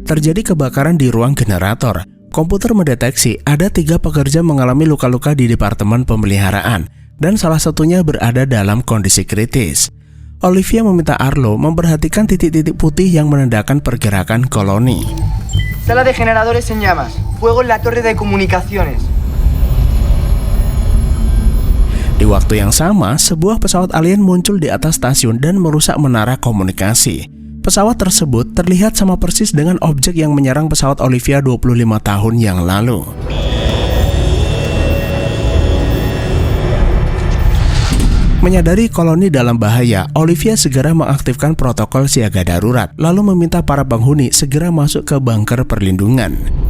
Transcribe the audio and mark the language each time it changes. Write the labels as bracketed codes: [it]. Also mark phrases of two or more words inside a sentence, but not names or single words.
[id] Terjadi kebakaran di ruang generator. Komputer mendeteksi ada 3 pekerja mengalami luka-luka di departemen pemeliharaan, dan salah satunya berada dalam kondisi kritis. Olivia meminta Arlo memperhatikan titik-titik putih yang menandakan pergerakan koloni. [es] Sala de generadores en llamas. Fuego en la torre de comunicaciones. [id] Di waktu yang sama, sebuah pesawat alien muncul di atas stasiun dan merusak menara komunikasi. Pesawat tersebut terlihat sama persis dengan objek yang menyerang pesawat Olivia 25 tahun yang lalu. Menyadari koloni dalam bahaya, Olivia segera mengaktifkan protokol siaga darurat, lalu meminta para penghuni segera masuk ke bunker perlindungan.